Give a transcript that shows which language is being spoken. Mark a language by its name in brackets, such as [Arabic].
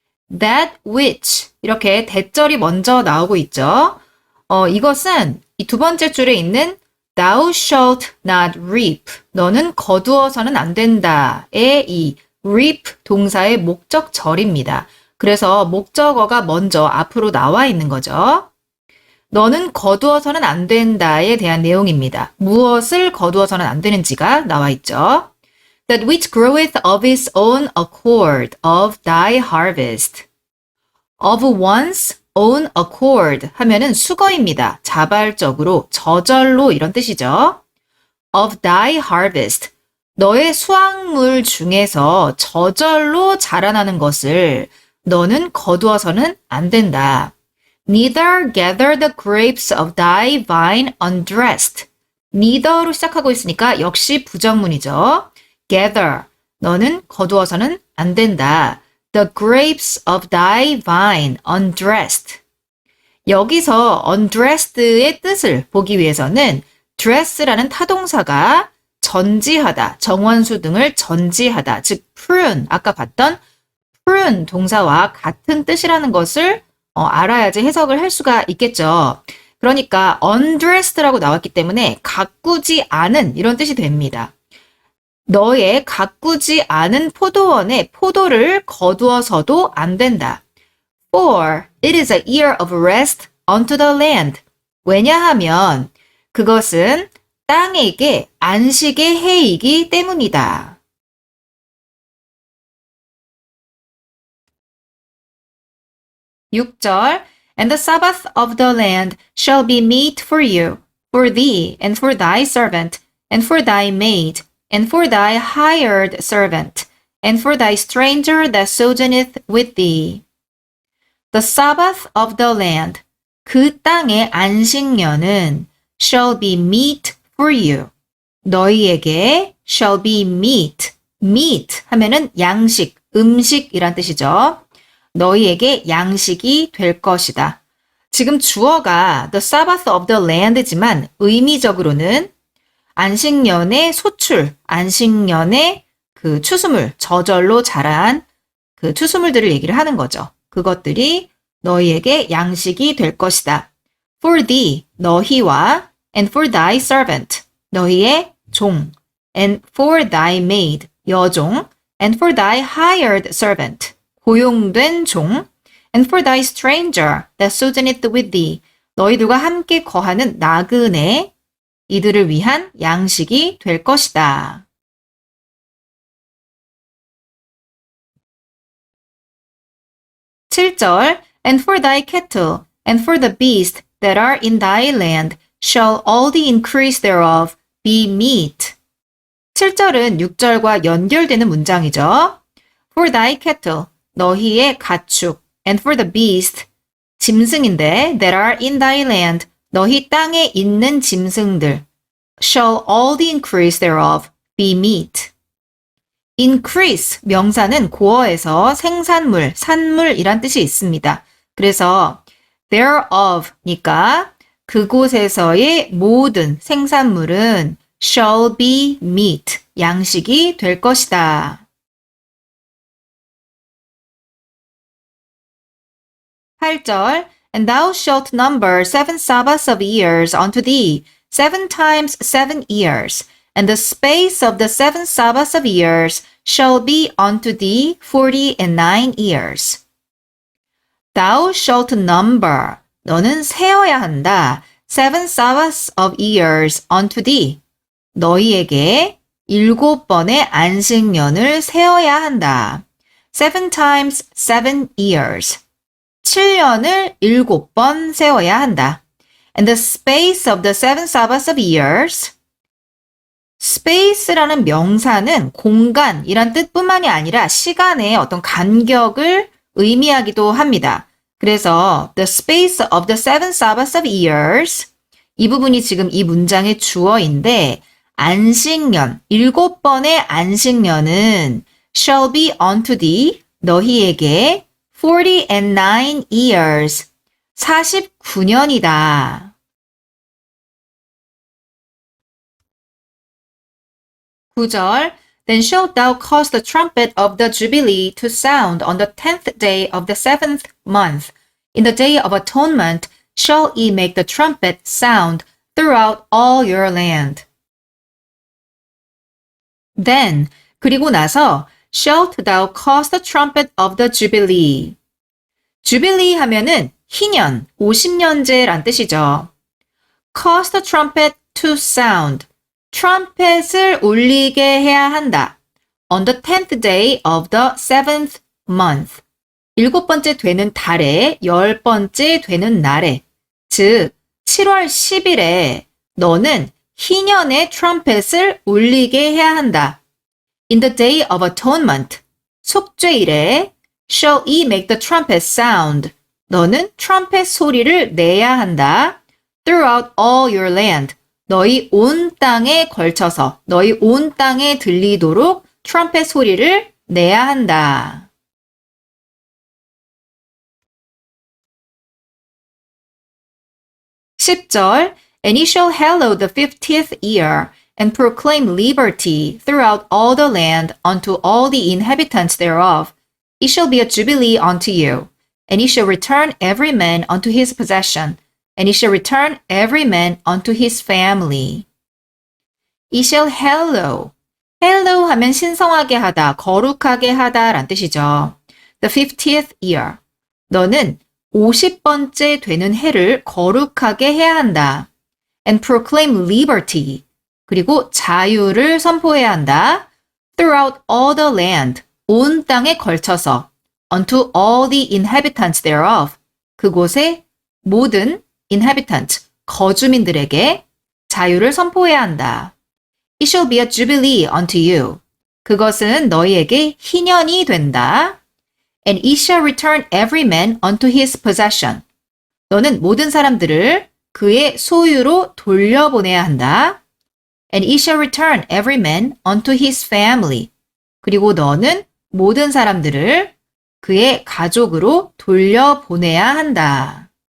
[English] That which [Korean] 이렇게 대절이 먼저 나오고 있죠. 이것은 이 두 번째 줄에 있는 [English] thou shalt not reap, [Korean] 너는 거두어서는 안 된다의 이 reap 동사의 목적절입니다. 그래서 목적어가 먼저 앞으로 나와 있는 거죠. 너는 거두어서는 안 된다에 대한 내용입니다. 무엇을 거두어서는 안 되는지가 나와 있죠. [English] That which groweth of its own accord of thy harvest. Of one's own accord [Korean] 하면은 수거입니다. 자발적으로, 저절로 이런 뜻이죠. [English] of thy harvest. [Korean] 너의 수확물 중에서 저절로 자라나는 것을 너는 거두어서는 안 된다. [English] Neither gather the grapes of thy vine undressed. [Korean] neither로 시작하고 있으니까 역시 부정문이죠. [English] gather. [Korean] 너는 거두어서는 안 된다. [English] The grapes of thy vine undressed. [Korean] 여기서 undressed의 뜻을 보기 위해서는 dress라는 타동사가 전지하다, 정원수 등을 전지하다, 즉 prune, 아까 봤던 prune 동사와 같은 뜻이라는 것을 알아야지 해석을 할 수가 있겠죠. 그러니까 undressed라고 나왔기 때문에 가꾸지 않은 이런 뜻이 됩니다. 너의 가꾸지 않은 포도원에 포도를 거두어서도 안 된다. [English] For it is a year of rest unto the land. [Korean] 왜냐하면 그것은 땅에게 안식의 해이기 때문이다. [English] 6절 And the Sabbath of the land shall be meat for you, for thee, and for thy servant, and for thy maid, and for thy hired servant, and for thy stranger that sojourneth with thee. The Sabbath of the land, [Korean] 그 땅의 안식년은 [English] shall be meat for you. [Korean] 너희에게 [English] shall be meat. [Korean] meat 하면은 양식, 음식이란 뜻이죠. 너희에게 양식이 될 것이다. 지금 주어가 [English] the Sabbath of the land [Korean] 지만 의미적으로는 안식년의 소출, 안식년의 그 추수물, 저절로 자란 그 추수물들을 얘기를 하는 거죠. 그것들이 너희에게 양식이 될 것이다. [English] For thee, [Korean] 너희와 [English] and for thy servant, [Korean] 너희의 종 [English] and for thy maid, [Korean] 여종 [English] and for thy hired servant, [Korean] 고용된 종 [English] and for thy stranger that sojourneth with thee, [Korean] 너희들과 함께 거하는 나그네, 이들을 위한 양식이 될 것이다. [English] 7절 And for thy cattle and for the beasts that are in thy land shall all the increase thereof be meat. [Korean] 7절은 6절과 연결되는 문장이죠. [English] For thy cattle, [Korean] 너희의 가축, [English] and for the beast, [Korean] 짐승인데 [English] that are in thy land, [Korean] 너희 땅에 있는 짐승들, [English] shall all the increase thereof be meat. [Korean] increase 명사는 고어에서 생산물, 산물이란 뜻이 있습니다. 그래서 thereof니까 그곳에서의 모든 생산물은 [English] shall be meat, [Korean] 양식이 될 것이다. [English] 8절 And thou shalt number 7 Sabbaths of years unto thee, 7 times 7 years, and the space of the 7 Sabbaths of years shall be unto thee 49 years. Thou shalt number, [Korean] 너는 세어야 한다. [English] 7 Sabbaths of years unto thee, [Korean] 너희에게 7번의 안식년을 세어야 한다. [English] 7 times 7 years, [Korean] 7년을 7번 세워야 한다. [English] And the space of the 7 Sabbaths of years, [Korean] space라는 명사는 공간이란 뜻뿐만이 아니라 시간의 어떤 간격을 의미하기도 합니다. 그래서 [English] the space of the 7 Sabbaths of years, [Korean] 이 부분이 지금 이 문장의 주어인데 안식년, 7번의 안식년은 [English] shall be unto thee, [Korean] 너희에게 [English] 49 years, [Korean] 49년이다. [English] 9절 Then shalt thou cause the trumpet of the Jubilee to sound on the 10th day of the 7th month. In the day of atonement shall ye make the trumpet sound throughout all your land. Then, [Korean] 그리고 나서 [English] shalt thou cause the trumpet of the Jubilee. [Korean] Jubilee 하면은 희년, 50년제란 뜻이죠. [English] Cause the trumpet to sound. [Korean] 트럼펫을 울리게 해야 한다. [English] On the 10th day of the 7th month. [Korean] 7번째 되는 달에 10번째 되는 날에, 즉 7월 10일에 너는 희년의 트럼펫을 울리게 해야 한다. [English] In the day of atonement, [Korean] 속죄일에 [English] shall ye make the trumpet sound. [Korean] 너는 트럼펫 소리를 내야 한다. [English] Throughout all your land. [Korean] 너희 온 땅에 걸쳐서, 너희 온 땅에 들리도록 트럼펫 소리를 내야 한다. [English] 10절 And ye shall hallow the 50th year and proclaim liberty throughout all the land unto all the inhabitants thereof. It shall be a jubilee unto you, and ye shall return every man unto his possession, and ye shall return every man unto his family. Ye shall hallow. [Korean] hallow 하면 신성하게 하다, 거룩하게 하다 란 뜻이죠. [English] The 50th year. [Korean] 너는 50번째 되는 해를 거룩하게 해야 한다. [English] And proclaim liberty. [Korean] 그리고 자유를 선포해야 한다. [English] Throughout all the land. [Korean] 온 땅에 걸쳐서. [English] Unto all the inhabitants thereof. [Korean] 그곳의 모든 inhabitants, 거주민들에게 자유를 선포해야 한다. [English] It shall be a jubilee unto you. [Korean] 그것은 너희에게 희년이 된다. [English] And he shall return every man unto his possession. [Korean] 너는 모든 사람들을 그의 소유로 돌려보내야 한다. [English] And he shall return every man unto his family. [Korean] 그리고 너는 모든 사람들을 그의 가족으로 돌려보내야 한다.